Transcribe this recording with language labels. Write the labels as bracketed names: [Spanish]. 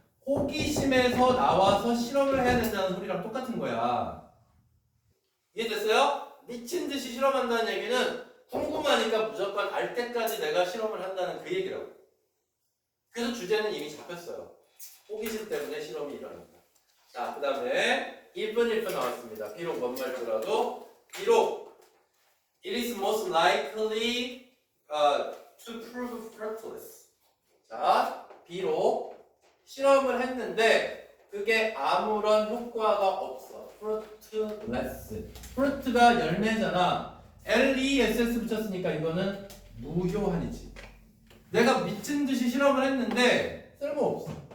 [Korean] 호기심에서 나와서 실험을 해야 된다는 소리랑 똑같은 거야. 이해됐어요? 미친 듯이 실험한다는 얘기는 궁금하니까 무조건 알 때까지 내가 실험을 한다는 그 얘기라고. 그래서 주제는 이미 잡혔어요. 호기심 때문에 실험이 일어난다. 자, 그 다음에 even if 나왔습니다. 비록 뭔 말더라도 비록 [English] it is most likely to prove fruitless. [Korean] 자, 비록 실험을 했는데 그게 아무런 효과가 없어. fruitless. fruit가 열매잖아. LESS 붙였으니까 이거는 무효한이지. 내가 미친 듯이 실험을 했는데 쓸모없어.